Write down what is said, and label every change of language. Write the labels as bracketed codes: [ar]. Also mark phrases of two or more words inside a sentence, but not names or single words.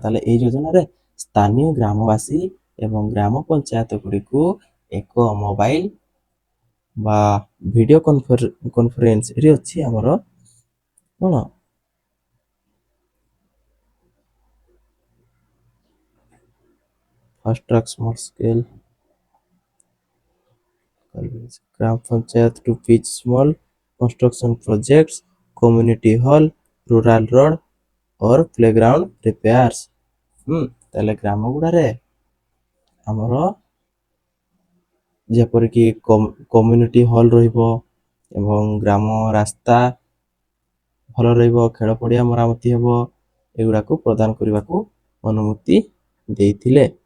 [or] ତାହେଲେ ଏଇ ଯୋଜନାରେ ସ୍ଥାନୀୟ ଗ୍ରାମବାସୀ ଏବଂ ଗ୍ରାମ ପଞ୍ଚାୟତ ଗୁଡ଼ିକୁ ଏକ ମୋବାଇଲ ବା ଭିଡ଼ିଓ କନଫରେନ୍ସରେ ଅଛି ଆମର କଣ, [en] fast track small scale [or] ଗ୍ରାମ ପଞ୍ଚାୟତ [en] to pitch small construction projects, community hall, rural road or playground repairs। [or] ତାହେଲେ ଗ୍ରାମ ଗୁଡ଼ାରେ ଆମର ଯେପରିକି କମ୍ୟୁନିଟି ହଲ୍ ରହିବ ଏବଂ ଗ୍ରାମ ରାସ୍ତା ଭଲ ରହିବ, ଖେଳ ପଡ଼ିଆ ମରାମତି ହେବ, ଏଗୁଡ଼ାକୁ ପ୍ରଦାନ କରିବାକୁ ଅନୁମତି ଦେଇଥିଲେ।